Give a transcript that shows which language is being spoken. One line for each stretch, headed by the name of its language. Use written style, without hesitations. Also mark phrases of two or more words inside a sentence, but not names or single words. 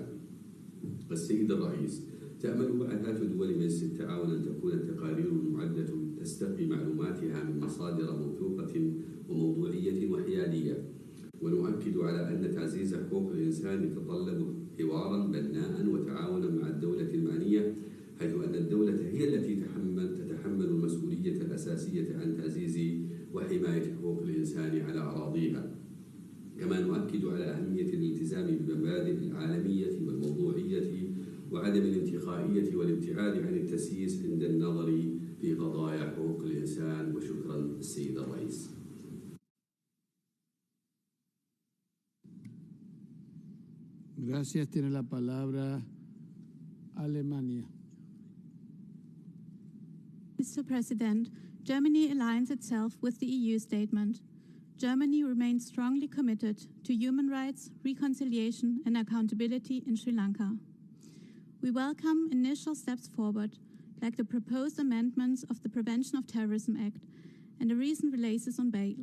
Arabic: السيد الرئيس، تأمل بعثات دول مجلس التعاون أن تكون التقارير المعدة تستقي معلوماتها من مصادر موثوقة وموضوعية وحيادية، ونؤكد على أن تعزيز حقوق الإنسان حوارا بناء وتعاونا مع الدولة المعنية، حيث أن الدولة هي التي تتحمل المسؤولية الأساسية عن تعزيز وحماية حقوق الإنسان على أراضيها. كما نؤكد على أهمية الالتزام بالمبادئ العالمية والموضوعية وعدم الانتقائية والابتعاد عن التسييس عند النظر في قضايا حقوق الإنسان. وشكرا السيد الرئيس.
Spanish: Gracias. Tiene la palabra Alemania.
English: Mr. President, Germany aligns itself with the EU statement. Germany remains strongly committed to human rights, reconciliation and accountability in Sri Lanka. We welcome initial steps forward, like the proposed amendments of the Prevention of Terrorism Act and the recent releases on bail.